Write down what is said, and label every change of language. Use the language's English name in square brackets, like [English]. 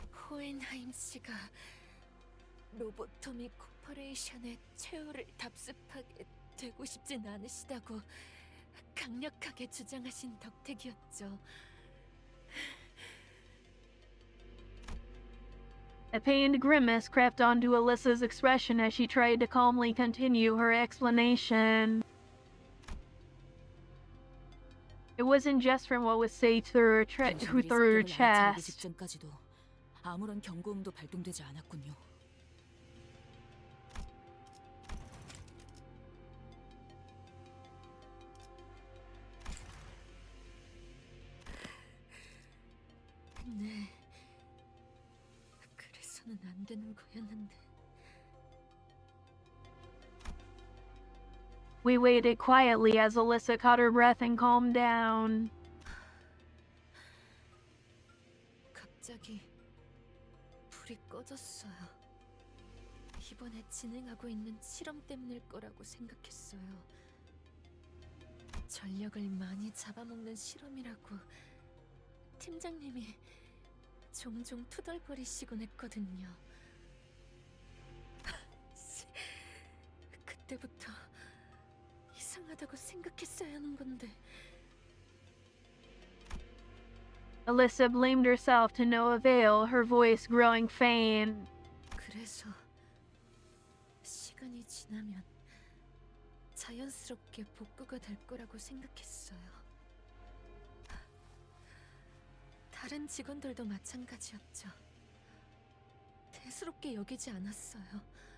[Korean] 호헨하임 씨가 로보토미 코퍼레이션의 최후를 답습하게 되고 싶진 않으시다고 강력하게 주장하신 덕택이었죠. [English] A pained grimace crept onto Alyssa's expression as she tried to calmly continue her explanation. It wasn't just from what was said through her chest. [Korean] 직전까지도 아무런 경고음도 발동되지 않았군요. 네. 그래서는 안 되는 거였는데. [English] We waited quietly as Alyssa caught her breath and calmed down. [Korean] 갑자기 불이 꺼졌어요. 이번에 진행하고 있는 실험 때문일 거라고 생각했어요. 전력을 많이 잡아먹는 실험이라고 팀장님이 종종 투덜거리시곤 했거든요. 그때부터 이상하다고 생각했어야 하는 건데. [English] Alyssa blamed herself to no avail, her voice growing faint. [Korean] 그래서 시간이 지나면 자연스럽게 복구가 될 거라고 생각했어요. 다른 직원들도 마찬가지였죠. 대수롭게 여기지 않았어요.